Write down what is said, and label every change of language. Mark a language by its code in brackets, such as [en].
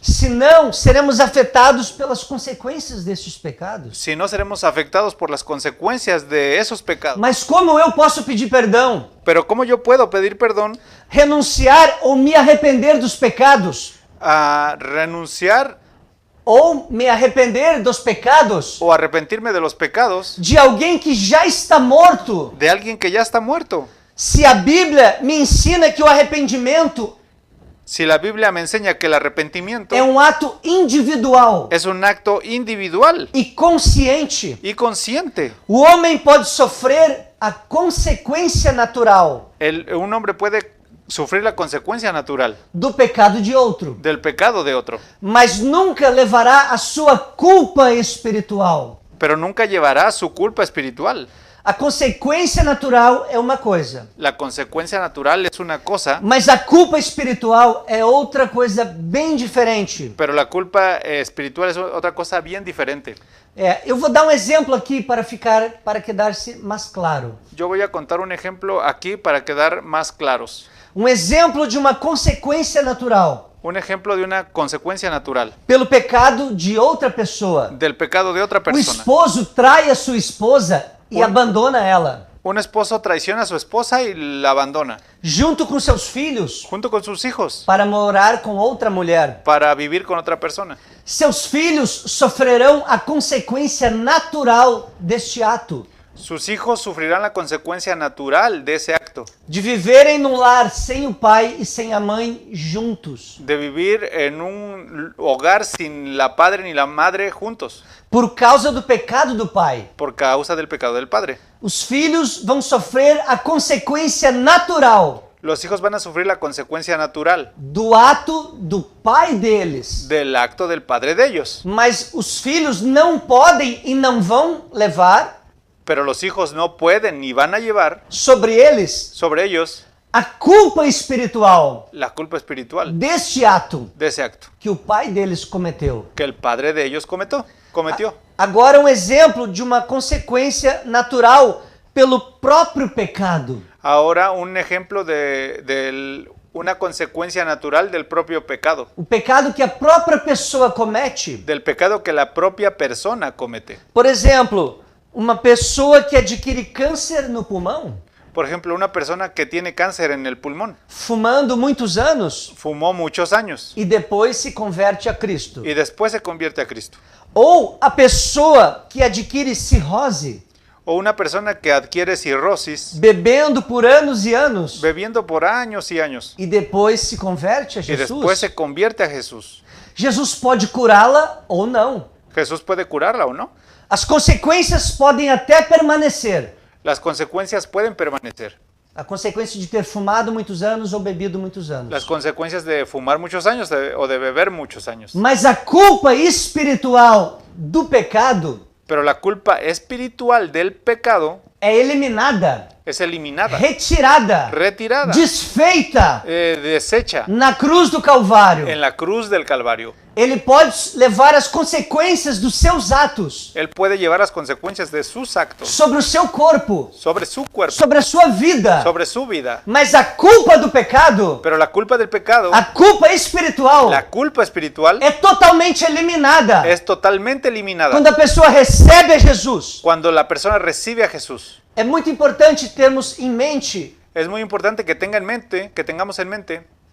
[pt] Senão, seremos afetados pelas consequências desses pecados. [es] Si no, seremos afectados por las consecuencias de esos pecados. [pt] Mas como eu posso pedir perdão? [es] Pero ¿cómo yo puedo pedir perdón [pt] Renunciar ou me arrepender dos pecados? [es] a renunciar [pt] Ou me arrepender dos pecados [es] o arrepentirme de los pecados [pt] de alguém que já está morto? [es] de alguien que ya está muerto? [pt] Se a Bíblia me ensina que o arrependimento [es] Si la Biblia me enseña que el arrepentimiento [pt] é um ato individual [es] es un acto individual [pt] e consciente, [es] y consciente, [pt] o homem pode sofrer a consequência natural [es] un hombre puede sufrir la consecuencia natural [pt] do pecado de outro, [es] del pecado de otro, [pt] mas nunca levará a sua culpa espiritual. [es] pero nunca llevará su culpa espiritual. [pt] A consequência natural é uma coisa, [es] La consecuencia natural es una cosa, [pt] mas a culpa espiritual é outra coisa bem diferente. [es] pero la culpa espiritual es otra cosa bien diferente. [pt] Eu vou dar um exemplo aqui para quedar-se mais claro. [es] Yo voy a contar un ejemplo aquí para quedar más claros. [pt] Um exemplo de uma consequência natural [es] Un ejemplo de una consecuencia natural [pt] pelo pecado de outra pessoa. [es] del pecado de otra [pt] O [es] persona. [pt] esposo trai a sua esposa e abandona ela, [es] Un esposo traiciona a su esposa y la abandona, [pt] junto com seus filhos, [es] junto con sus hijos, [pt] para morar com outra mulher. [es] para vivir con otra persona. [pt] Seus filhos sofrerão a consequência natural deste ato, [es] Sus hijos sufrirán la consecuencia natural de ese acto, [pt] de viverem num lar sem o pai e sem a mãe juntos, [es] de vivir en un hogar sin la padre ni la madre juntos, [pt] por causa do pecado do pai. [es] por causa del pecado del padre. [pt] Os filhos vão sofrer a consequência natural [es] Los hijos van a sufrir la consecuencia natural [pt] do ato do pai deles. [es] del acto del padre de ellos, [pt] Mas os filhos não podem e não vão levar [es] pero los hijos no pueden ni van a llevar [pt] sobre eles [es] sobre ellos [pt] a culpa espiritual [es] la culpa espiritual [pt] deste ato [es] de ese acto [pt] que o pai deles cometeu. [es] que el padre de ellos cometió. [pt] Agora um exemplo de uma consequência natural pelo próprio pecado. [es] Ahora un ejemplo de una consecuencia natural del propio pecado, [pt] O pecado que a própria pessoa comete. [es] del pecado que la propia persona comete. [pt] Por exemplo, uma pessoa que adquire câncer no pulmão, [es] Por ejemplo, una persona que tiene cáncer en el pulmón, [pt] fumando muitos anos [es] fumó muchos años [pt] e depois se converte a Cristo. [es] y después se convierte a Cristo. [pt] Ou a pessoa que adquire cirrose, [es] O una persona que adquiere cirrosis, [pt] bebendo por anos e anos, [es] bebiendo por años y años [pt] e depois se converte a [es] y después se convierte a Jesús. [pt] Jesus pode curá-la ou não. [es] Jesús puede curarla o no. [pt] As consequências podem até permanecer. [es] Las consecuencias pueden permanecer. [pt] A consequência de ter fumado muitos anos ou bebido muitos [es] Las [pt] anos. [es] consecuencias de fumar muchos años o de beber muchos años. [pt] Mas a culpa espiritual do pecado [es] Pero la culpa espiritual del pecado [pt] é eliminada, [es] es eliminada, [pt] retirada, [es] retirada, [pt] desfeita [es] deshecha [pt] na cruz do Calvário. [es] en la cruz del Calvario. [pt] Ele pode levar as consequências dos seus atos [es] Él puede llevar las consecuencias de sus actos [pt] sobre o seu corpo, [es] sobre su cuerpo, [pt] sobre a sua vida. [es] sobre su vida. [pt] Mas a culpa do pecado, [es] Pero la culpa del pecado, [pt] a culpa espiritual, [es] la culpa espiritual, [pt] é totalmente eliminada [es] es totalmente eliminada [pt] quando a pessoa recebe a Jesus. [es] cuando la persona recibe a Jesús. [pt] É muito importante termos em mente [es] Es muy importante que tengamos en mente